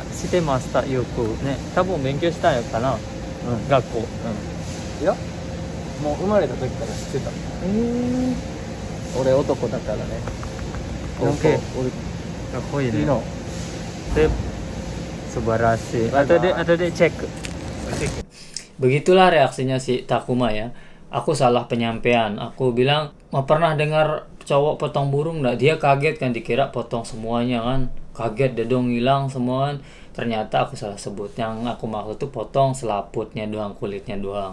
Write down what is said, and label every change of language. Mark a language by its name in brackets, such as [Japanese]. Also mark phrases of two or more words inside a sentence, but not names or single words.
[Japanese] 知ってました。よくね。多分勉強したのかな。学校。いや、もう生まれた時から知ってた。俺男だからね。オッケー。かっこいいね。素晴らしい。 [Indonesian] Atau dia cek. Begitulah reaksinya si Takuma ya. Aku salah penyampaian. Aku bilang, mau pernah dengar cowok potong burung nggak? Dia kaget kan, dikira potong semuanya kan. Kaget, dedong hilang semua kan. Ternyata aku salah sebut. Yang aku maksud tuh potong selaputnya doang, kulitnya doang.